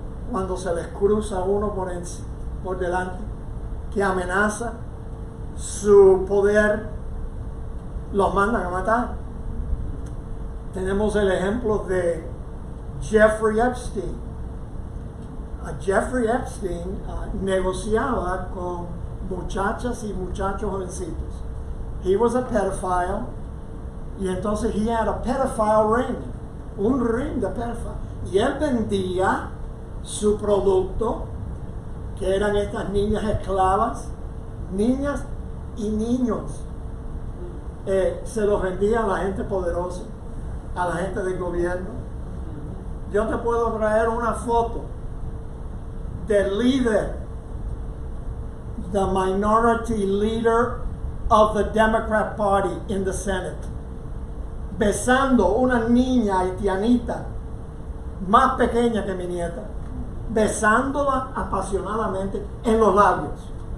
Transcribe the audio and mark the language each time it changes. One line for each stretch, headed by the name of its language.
Spanish: Cuando se les cruza uno por delante, que amenaza su poder los mandan a matar. Tenemos el ejemplo de Jeffrey Epstein. Jeffrey Epstein negociaba con muchachas y muchachos jovencitos.
English: He was a pedophile,
Spanish: y entonces
English: he had a pedophile ring, un ring de pedophile.
Spanish: Y él vendía su producto, que eran estas niñas esclavas, niñas y niños. Se los vendía a la gente poderosa, a la gente del gobierno. Yo te puedo traer una foto del líder,
English: the minority leader of the Democrat Party in the Senate,
Spanish: besando una niña haitianita más pequeña que mi nieta, besándola apasionadamente en los labios.